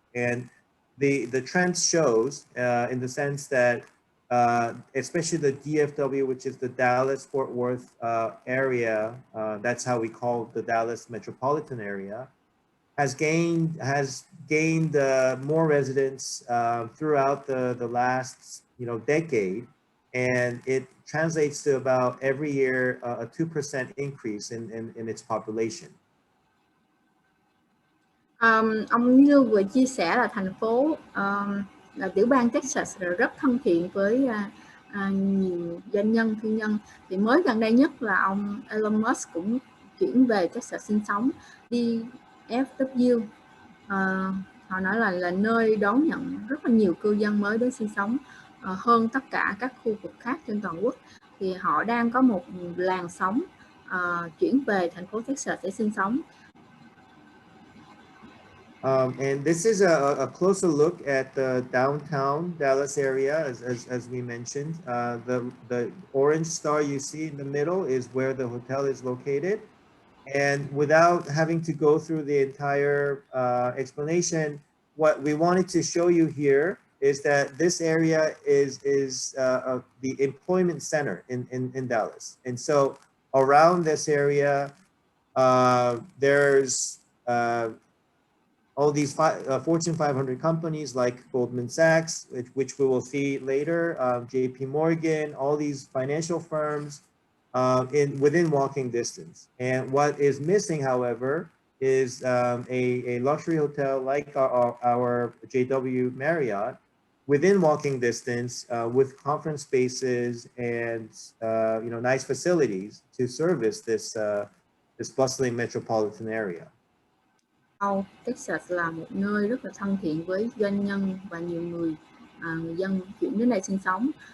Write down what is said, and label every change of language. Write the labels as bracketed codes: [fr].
[en] And the trend shows in the sense that especially the DFW, which is the Dallas-Fort Worth area, that's how we call the Dallas metropolitan area, has gained more residents throughout the last decade, and it translates to about every year a 2% increase in its population. [vi] Ông Như vừa chia sẻ là thành phố là tiểu bang Texas rất thân thiện với nhiều doanh nhân thương nhân. Thì mới gần đây nhất là ông Elon Musk cũng chuyển về Texas sinh sống. DFW họ nói là nơi đón nhận rất là nhiều cư dân mới đến sinh sống hơn tất cả các khu vực khác trên toàn quốc. Thì họ đang có một làn sóng chuyển về thành phố Texas để sinh sống. [en] And this is a closer look at the downtown Dallas area, as we mentioned. The orange star you see in the middle is where the hotel is located. And without having to go through the entire explanation, what we wanted to show you here is that this area is the employment center in Dallas. And so around this area, there's all these Fortune 500 companies like Goldman Sachs, which we will see later, JP Morgan, all these financial firms within walking distance. And what is missing, however, is a luxury hotel like our JW Marriott within walking distance with conference spaces and nice facilities to service this bustling metropolitan area. [vi] Texas là một nơi rất là thân thiện với doanh nhân và nhiều người dân chuyển đến đây sinh sống.